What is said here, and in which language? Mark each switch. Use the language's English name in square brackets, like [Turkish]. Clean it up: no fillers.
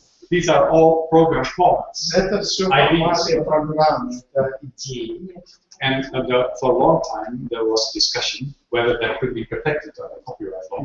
[Russian] These are all program formats. [English] Это все форматы программы, это идеи. And for a long time, there was discussion whether that could be protected under copyright law.